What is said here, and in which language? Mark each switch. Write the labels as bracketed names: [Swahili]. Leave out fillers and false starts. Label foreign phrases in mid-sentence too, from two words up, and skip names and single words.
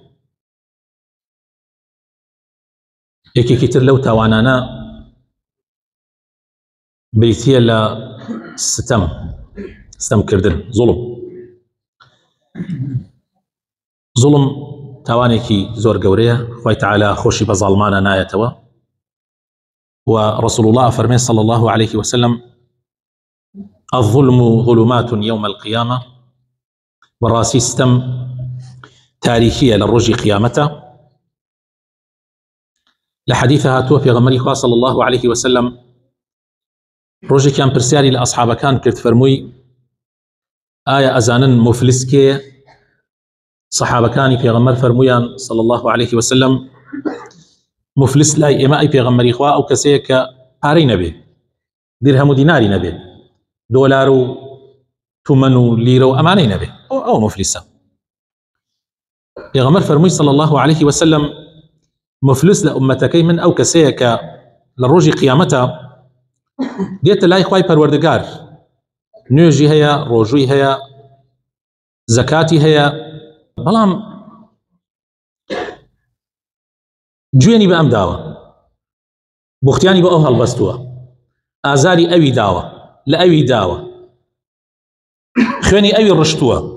[Central Kurdish] یەکێکی تر لەو تاوانانە بریتیە لە ستەمکردن، زوڵم تاوانێکی زۆر گەورەیە. خوای تەعالی خۆشی بە زاڵمانە نایەتەوە و [Arabic] رسول الله [Central Kurdish] فەرمێ [Arabic] صلی الله عليه وسلم: الظلم ظلمات يوم القيامة، [Central Kurdish] بەڕاستی ستەم تاریکیە لە ڕۆژی قیامەتە. لە حەدیثە هاتووە پێغەمبەری خوا [Arabic] صلی الله عليه وسلم [Central Kurdish] ڕۆژێکیان پرسیاری لە ئەصحابەکان کرد، فەرمووی: ئایا ئەزانن مفلس کێیە؟ سەحابەکانی پێغەمبەر فەرموویان [Arabic] صلی الله عليه وسلم: [Central Kurdish] مفلس لای ئێمە ئەی پێغەمبەری خوا ئەو کەسەیە کە پارەی نەبێ، دیرهەم و دیناری نەبێ، دۆلار و تومەن و لیرە و ئەمانەی نەبێ، ئەو مفلیسە. پێغەمبەر فەرمووی [Arabic] صلی الله عليه وسلم: [Central Kurdish] مفلس لە ئومەتەکەی من ئەو کەسەیە کە لە ڕۆژی قیامەتە دێتە لای خوای پەروەردگار، نوێژی هەیە، ڕۆژووی هەیە، زەکاتی هەیە، بەڵام گوێنی بە ئەم داوە، بوختیانی بە ئەو هەڵبەستووە، ئازاری ئەوی داوە، لە ئەوی داوە، خوێنی ئەوی ڕشتووە.